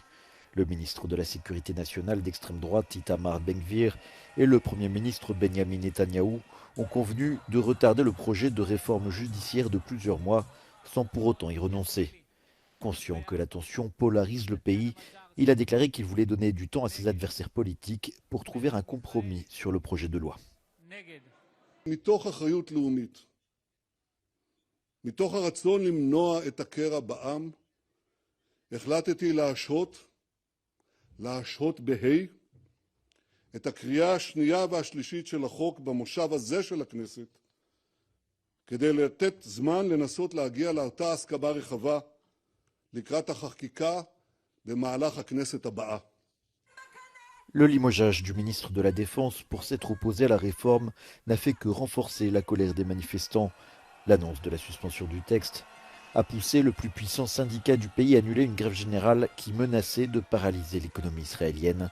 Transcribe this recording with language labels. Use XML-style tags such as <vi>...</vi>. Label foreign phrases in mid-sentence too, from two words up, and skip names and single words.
<fr>Le ministre de la Sécurité nationale d'extrême droite, Itamar Ben-Gvir, et le Premier ministre Benjamin Netanyahou ont convenu de retarder le projet de réforme judiciaire de plusieurs mois, sans pour autant y renoncer. Conscient que la tension polarise le pays, il a déclaré qu'il voulait donner du temps à ses adversaires politiques pour trouver un compromis sur le projet de loi.</fr> <he>מתוך אחריות לאומית, מתוך הרצון למנוע את הקרע בעם, החלטתי להשהות את הקריאה השנייה והשלישית של החוק במושב הזה של הכנסת, כדי לתת זמן לנסות להגיע לאותה הסכמה רחבה לקראת החקיקה במהלך הכנסת הבאה.</he> <fr>Le limogeage du ministre de la Défense pour s'être opposé à la réforme n'a fait que renforcer la colère des manifestants. L'annonce de la suspension du texte a poussé le plus puissant syndicat du pays à annuler une grève générale qui menaçait de paralyser l'économie israélienne.</fr>